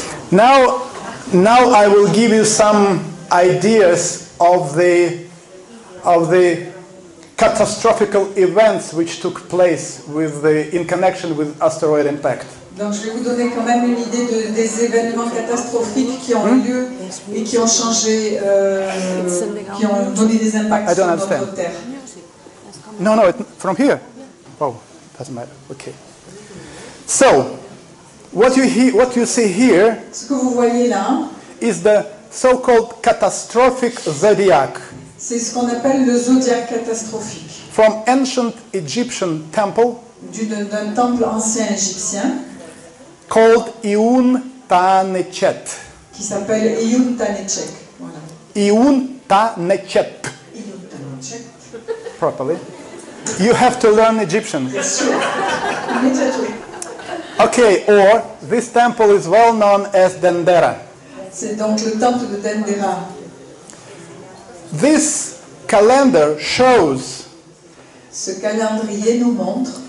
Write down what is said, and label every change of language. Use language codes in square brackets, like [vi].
[en] Now I will give you some ideas of the catastrophical events which took place in connection with asteroid impact. [fr] Donc je vais vous donner quand même une idée des événements catastrophiques qui ont eu lieu et qui ont changé, qui ont donné des impacts [en] I [fr] sur [en] don't [fr] notre [en] understand. [fr] terre. [en] No, from here. Oh, doesn't matter. Okay. So, what you see here [fr] Ce que vous voyez là, [en] is the so-called catastrophic zodiac [fr] c'est ce qu'on appelle le zodiaque catastrophique [en] from ancient Egyptian temple [fr] d'un temple ancien égyptien [en] called Iun-ta-Nechet. [fr] qui s'appelle Iyun-ta-Nechet. Voilà. [en] Iun-ta-Nechet. [fr] Iyun-ta-Nechet. [en] Properly. You have to learn Egyptian. [fr] Bien sûr. Immédiatement. [en] Okay, or this temple is well known as Dendera. [fr] C'est donc le temple de Dendera. [en] This calendar shows [fr] Ce calendrier nous montre